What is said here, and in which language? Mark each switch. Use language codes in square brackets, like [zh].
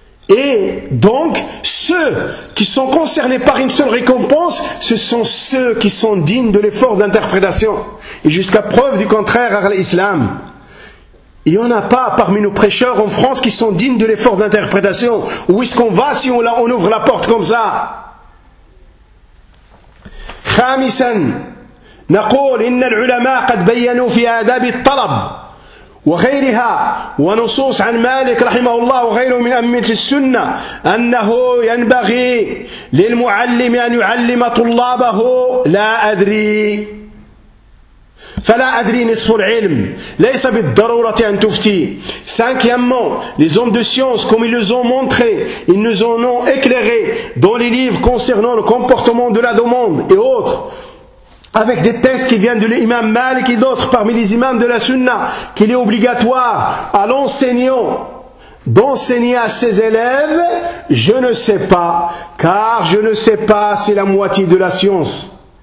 [fr] Et donc, ceux qui sont concernés par une seule récompense, ce sont ceux qui sont dignes de l'effort d'interprétation. Et jusqu'à preuve du contraire, à l'islam, il n'y en a pas parmi nos prêcheurs en France qui sont dignes de l'effort d'interprétation. Où est-ce qu'on va si on ouvre la porte comme ça? [ar] خامسا نقول إن العلماء قد بينوا في آداب الطلب وغيرها ونصوص عن مالك رحمه الله وغيره من أئمة السنة أنه ينبغي للمعلم أن يعلم طلابه لا أدري. فلا أدري نصف العلم ليس بالضرورة أن تفتي. [fr] Cinquièmement, les hommes de science, comme ils les ont montré, ils nous en ont éclairé dans les livres concernant le comportement de la demande et autres, avec des tests qui viennent de l'imam Malik et d'autres parmi les imams de la Sunna, qu'il est obligatoire à l'enseignant d'enseigner à ses élèves, je ne sais pas, car je ne sais pas, c'est la moitié de la science.